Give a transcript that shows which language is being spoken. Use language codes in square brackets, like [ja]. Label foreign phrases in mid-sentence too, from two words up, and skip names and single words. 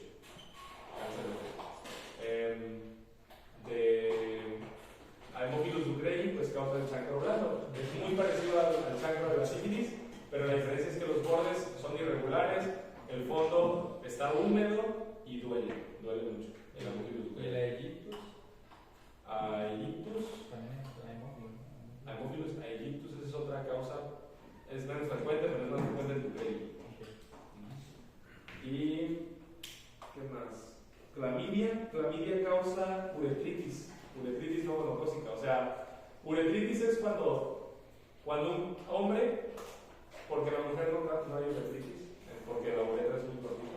[es] Cáncer de pene. De Haemophilus ducreyi, pues causa el chancro blando. Es muy parecido al chancro de la sífilis, pero la diferencia es que los bordes son irregulares, el fondo está húmedo y duele mucho. El Haemophilus ¿Y el ducreyi. Aegyptus? Aegyptus. También es Haemophilus. Haemophilus aegyptus, esa es otra causa, es menos frecuente, pero es más frecuente el ducreyi. Y ¿qué más? Clamidia causa uretritis no gonocócica. O sea, uretritis es cuando un hombre, porque la mujer no hay uretritis, porque la uretra es muy cortita.